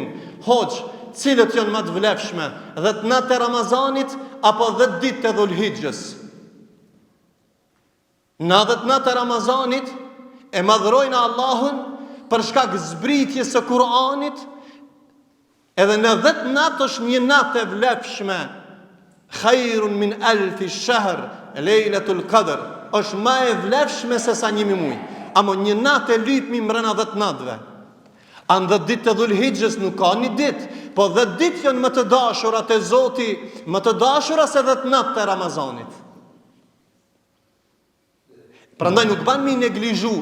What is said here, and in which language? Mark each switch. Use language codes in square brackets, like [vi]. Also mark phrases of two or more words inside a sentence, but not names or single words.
[sq] Hoxh, cilët janë më të vlefshme, 10 natë të Ramazanit apo 10 ditë të Dhulhijhes? Në 10 natë të Ramazanit e madhrojnë Allahun për shkak zbritjes së Kur'anit, edhe në 10 natë është një natë e vlefshme. [ar] خير من ألف شهر، ليلة القدر, [sq] është më e vlefshme se sa 1000 muaj. Amo një natë e lypmi mbrana 10 natëve. Anë 10 ditë të Dhulhijhes nuk ka një ditë, po 10 ditë janë më të dashura te Zoti, më të dashura se 10 natë të Ramazanit. Prandaj nuk ban mi neglizhu.